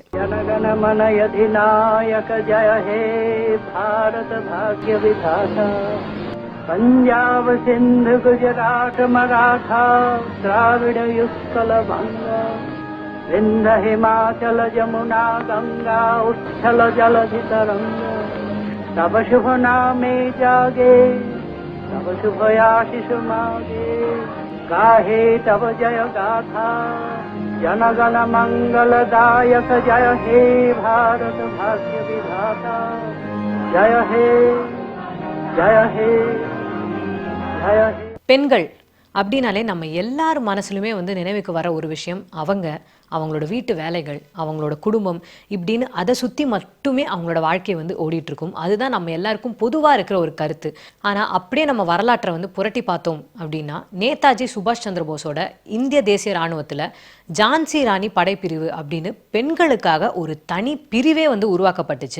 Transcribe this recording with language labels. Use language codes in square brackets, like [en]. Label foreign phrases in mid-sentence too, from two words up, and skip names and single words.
[bn] জনগণমন অধিনায়ক জয় হে ভারত ভাগ্য বিধাতা পাঞ্জাব সিন্ধু গুজরাট মারাঠা দ্রাবিড় উৎকল বঙ্গ বিন্ধ্য হিমাচল যমুনা গঙ্গা উচ্ছল জলধি তরঙ্গ তব শুভ নামে জাগে তব শুভ আশিস মাগে গাহে তব জয় গাথা জনগণ মঙ্গলদায়ক জয় হে ভারত ভাগ্য বিধাতা জয় হে জয় হে জয় হে. [ta] பெண்கள் அப்படின்னாலே நம்ம எல்லார் மனசுலுமே வந்து நினைவுக்கு வர ஒரு விஷயம் அவங்களோட வீட்டு வேலைகள், அவங்களோட குடும்பம், இப்படின்னு அதை சுற்றி மட்டுமே அவங்களோட வாழ்க்கையை வந்து ஓடிட்டு இருக்கும். அதுதான் நம்ம எல்லாருக்கும் பொதுவாக இருக்கிற ஒரு கருத்து. ஆனால் அப்படியே நம்ம வரலாற்றை வந்து புரட்டி பார்த்தோம் அப்படின்னா, நேதாஜி சுபாஷ் சந்திர போஸோட இந்திய தேசிய இராணுவத்தில் ஜான்சி ராணி படைப்பிரிவு அப்படின்னு பெண்களுக்காக ஒரு தனி பிரிவே வந்து உருவாக்கப்பட்டுச்சு.